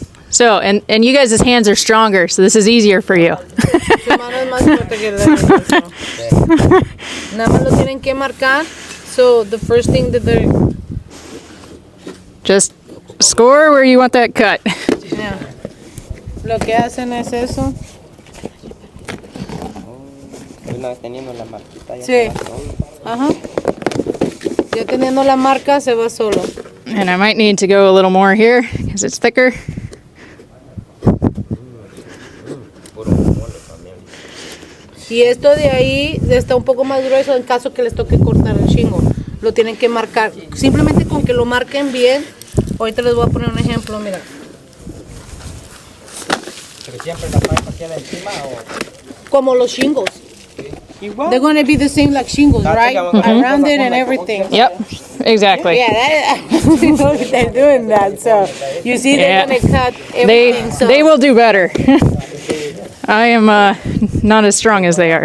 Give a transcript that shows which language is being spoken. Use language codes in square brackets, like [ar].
[en] So, and you guys' hands are stronger, so this is easier for you. [es] Su mano es más fuerte que la otra. Nada más lo tienen que marcar. [en] So the first thing that they're Just score where you want that cut. [es] yeah. Lo que hacen es eso. Una vez teniendo la marquita ya Sí. se va solo. Ajá. Ya teniendo la marca se va solo. [en] And I might need to go a little more here because it's thicker. [es] Puro mole también. Y esto de ahí está un poco más grueso en caso que les toque cortar el shingle. Lo tienen que marcar. Simplemente con que lo marquen bien. Ahorita les voy a poner un ejemplo, mira. Pero siempre la pipa queda encima o Como los shingles. [en] they're going to be the same like shingles, right? Around it and everything. Yep, exactly. Yeah, I know they're doing that. So you see, they're going to cut everything. So. They will do better. I am not as strong as they are.